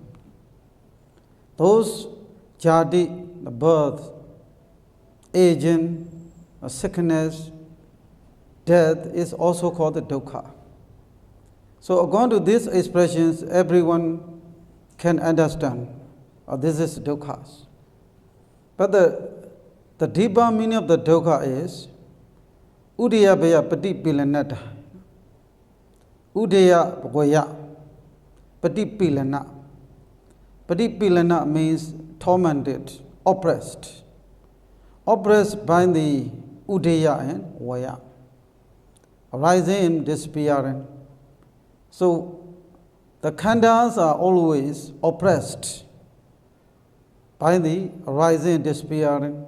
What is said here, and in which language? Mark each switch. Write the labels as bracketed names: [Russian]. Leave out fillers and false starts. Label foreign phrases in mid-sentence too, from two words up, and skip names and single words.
[English] Those jati, the birth, aging, sickness, death is also called the dukkha. So according to these expressions, everyone can understand, this is dukkha. But the deeper meaning of the dukkha is [Pali] udiyabhaya patipilanata. Udaya bhaya patipilana. [English] Patipilana means tormented, oppressed. Oppressed by the udaya and vaya. Arising and disappearing. So the khandhas are always oppressed by the arising and disappearing.